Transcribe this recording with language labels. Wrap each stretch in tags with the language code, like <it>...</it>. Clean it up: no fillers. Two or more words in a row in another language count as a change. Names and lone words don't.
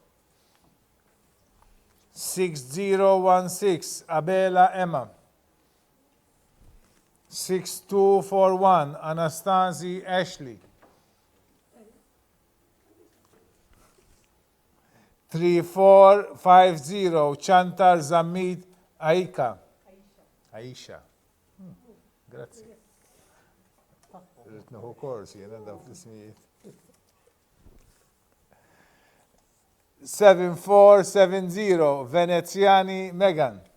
<en>6016 Abela Emma. 6241 Anastasi Ashley. 3450 Chantar Zamid Aika. Aisha. Grazie. No course, you know, that's me. 7470 Veneziani Megan.</en>